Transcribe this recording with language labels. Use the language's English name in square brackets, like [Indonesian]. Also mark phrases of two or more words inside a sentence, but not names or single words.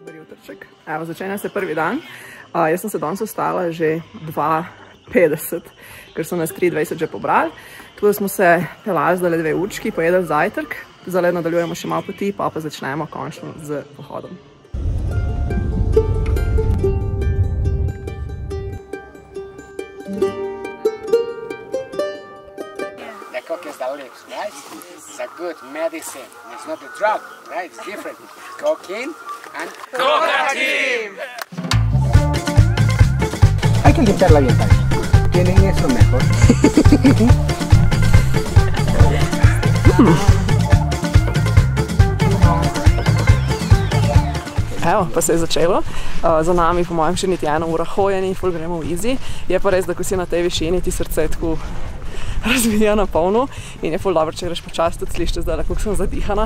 [Slovenian] jutrček. Evo, začenja se prvi dan. Jaz sem se danes vstala že 2:50, ker so nas 3:20 že pobrali. Tako da smo se pelali zdaj 2 určki, pojedli zajtrk. Zdaj nadaljujemo še malo poti, pa začnemo končno z pohodom. [English] The coke is the lips, right? It's a good medicine. It's not a drug, right? It's different. Cocaine and cocaine. [Spanish] Hay que limpiarla bien también. Tienen eso mejor. [Slovenian] Evo, pa se je začelo. Za nami, po mojem, še niti 1 ura hojeni, ful gremo v easy. Je pa res, da ko si na tej višini, ti srce tako razvija na polno in je ful dobro, če greš počas, tudi slište zdaj, kako sem zadihana.